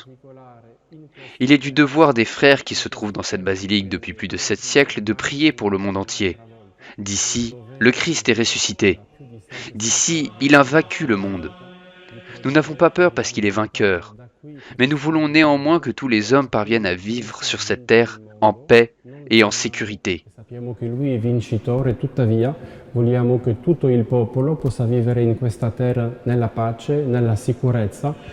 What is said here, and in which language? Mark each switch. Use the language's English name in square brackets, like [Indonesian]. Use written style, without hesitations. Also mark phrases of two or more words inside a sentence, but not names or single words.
[French] Il est du devoir des frères qui se trouvent dans cette basilique depuis plus de 7 siècles de prier pour le monde entier. D'ici, le Christ est ressuscité. D'ici, il a vaincu le monde. Nous n'avons pas peur parce qu'il est vainqueur, mais nous voulons néanmoins que tous les hommes parviennent à vivre sur cette terre en paix et en sécurité. [Italian] Sappiamo che lui è vincitore, tuttavia vogliamo che tutto il popolo possa vivere in questa terra nella pace, nella sicurezza.